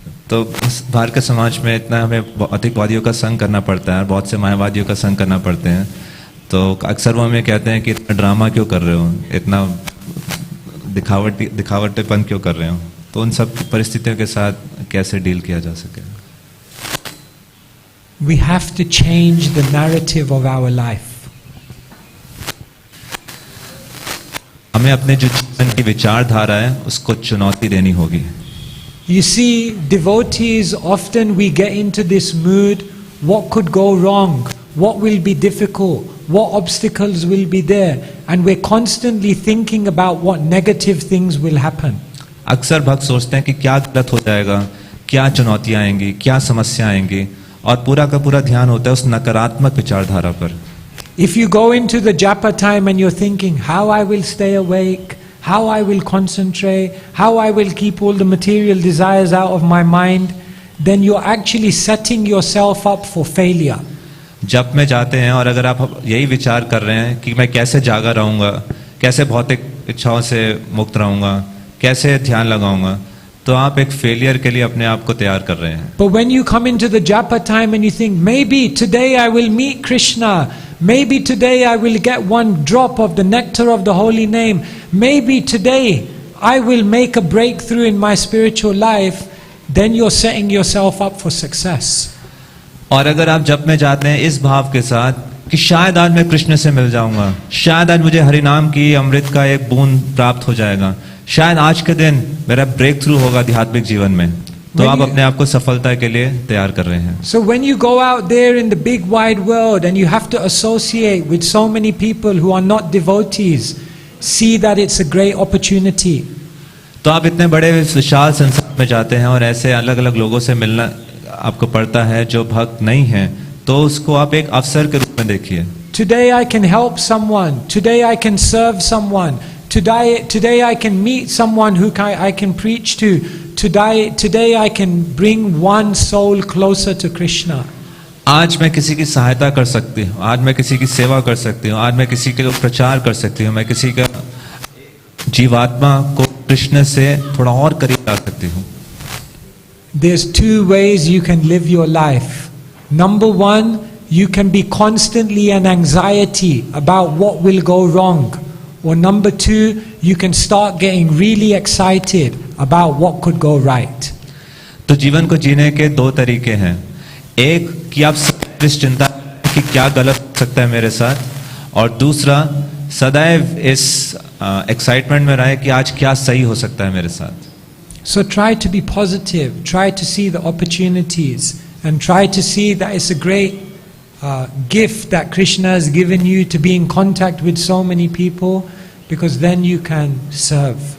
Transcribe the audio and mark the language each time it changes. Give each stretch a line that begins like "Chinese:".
Hindi: तो भारत के समाज में इतना हमें अधिकवादियों का संग करना पड़ता है, बहुत से मायावादियों का संग करना पड़ते हैं. तो अक्सर वो हमें कहते हैं कि इतना ड्रामा क्यों कर रहे हो, इतना दिखावटेपन क्यों कर रहे हो. तो उन सब परिस्थितियों के साथ कैसे डील किया जा सके?
English: We have to change the narrative of our life.
Hindi: हमें अपने जो जीवन की विचारधारा है उसको चुनौती देनी होगी.
English: You see, devotees, often we get into this mood, what could go wrong, what will be difficult, what obstacles will be there, and we're constantly thinking about what negative things will happen.
Hindi: अक्सर भक्त सोचते हैं कि क्या गलत हो जाएगा, क्या चुनौतियां आएंगी, क्या समस्या आएंगी, और पूरा का पूरा ध्यान होता है उस नकारात्मक विचारधारा पर.
English: If you go into the japa time and you're thinking, how I will stay awake, how I will concentrate, how I will keep all the material desires out of my mind, then you're actually setting yourself up for failure.
Hindi: जप में जाते हैं और अगर आप यही विचार कर रहे हैं कि मैं कैसे जागा रहूंगा, कैसे भौतिक इच्छाओं से मुक्त रहूंगा, कैसे ध्यान लगाऊंगा, तो आप एक फेलियर के लिए अपने आप को तैयार कर रहे हैं.
English: But when you come into the japa time and you think, maybe today I will meet Krishna, maybe today I will get one drop of the nectar of the holy name, maybe today I will make a breakthrough in my spiritual life, then you're setting yourself up for success.
Hindi: और अगर आप जप में जाते हैं इस भाव के साथ कि शायद आज मैं कृष्ण से मिल जाऊंगा, शायद आज मुझे हरिनाम की अमृत का एक बूंद प्राप्त हो जाएगा, शायद आज के दिन मेरा ब्रेक थ्रू होगा आध्यात्मिक जीवन में, तो आप अपने आप को सफलता के लिए तैयार कर रहे हैं.
English: So when you go out there in the big wide world and you have to associate with so many people who are not devotees, see that it's a great opportunity.
Hindi: तो आप इतने बड़े विशाल संसार में जाते हैं और ऐसे अलग अलग लोगों से मिलना आपको पड़ता है जो भक्त नहीं है, तो उसको आप एक अवसर के रूप में देखिए.
English: Today I can help someone, today I can serve someone, today I can meet someone who I can preach to, today I can bring one soul closer to Krishna.
Hindi: आज मैं किसी की सहायता कर सकती हूँ, आज मैं किसी की सेवा कर सकती हूँ, आज मैं किसी के लिए प्रचार कर सकती हूँ, मैं किसी का जीवात्मा को कृष्ण से थोड़ा और करीब ला सकती हूँ।
English: There's two ways you can live your life. Number one, you can be constantly in anxiety about what will go wrong. Or number two, you can start getting really excited about what could go right.
Hindi: तो जीवन को जीने के दो तरीके हैं। एक कि आप इस चिंता कि क्या गलत हो सकता है मेरे साथ, और दूसरा सदैव इस एक्साइटमेंट में रहे कि आज क्या सही हो सकता है मेरे साथ।
English: So try to be positive, try to see the opportunities, and try to see that it's a great gift that Krishna has given you to be in contact with so many people, because then you can serve.